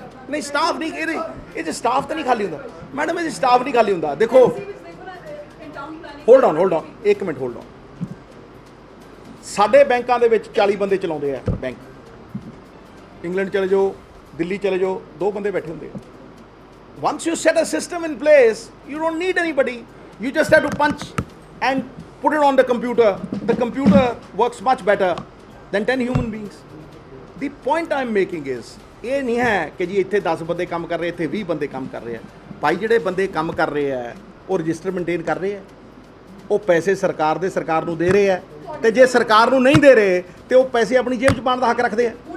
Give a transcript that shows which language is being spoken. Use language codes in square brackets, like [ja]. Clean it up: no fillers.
[pa] ਨਹੀਂ ਸਟਾਫ ਨਹੀਂ, ਇਹ 'ਚ ਸਟਾਫ ਤਾਂ ਨਹੀਂ ਖਾਲੀ ਹੁੰਦਾ ਮੈਡਮ, ਇਹ 'ਚ ਸਟਾਫ ਨਹੀਂ ਖਾਲੀ ਹੁੰਦਾ। ਦੇਖੋ ਹੋਲਡ ਔਨ ਇੱਕ ਮਿੰਟ ਹੋਲਡ ਔਨ। ਸਾਡੇ ਬੈਂਕਾਂ ਦੇ ਵਿੱਚ 40 ਬੰਦੇ ਚਲਾਉਂਦੇ ਆ ਬੈਂਕ। ਇੰਗਲੈਂਡ ਚਲੇ ਜਾਓ, ਦਿੱਲੀ ਚਲੇ ਜਾਓ, 2 ਬੰਦੇ ਬੈਠੇ ਹੁੰਦੇ ਆ। [en] Once you set a system in place, you don't need anybody. You just have to punch and put it on the computer. The computer works much better than 10 human beings. The point I'm making is, [pa] ਇਹ ਨਹੀਂ ਹੈ ਕਿ ਜੀ ਇੱਥੇ 10 ਬੰਦੇ ਕੰਮ ਕਰ ਰਹੇ, ਇੱਥੇ 20 ਬੰਦੇ ਕੰਮ ਕਰ ਰਹੇ ਆ। ਭਾਈ ਜਿਹੜੇ ਬੰਦੇ ਕੰਮ ਕਰ ਰਹੇ ਆ ਉਹ ਰਜਿਸਟਰ ਮੇਨਟੇਨ ਕਰ ਰਹੇ ਆ, ਉਹ ਪੈਸੇ ਸਰਕਾਰ ਨੂੰ ਦੇ ਰਹੇ ਆ, ਤੇ ਜੇ ਸਰਕਾਰ ਨੂੰ ਨਹੀਂ ਦੇ ਰਹੇ ਤੇ ਉਹ ਪੈਸੇ ਆਪਣੀ ਜੇਬ 'ਚ ਪਾਉਣ ਦਾ ਹੱਕ ਰੱਖਦੇ ਆ।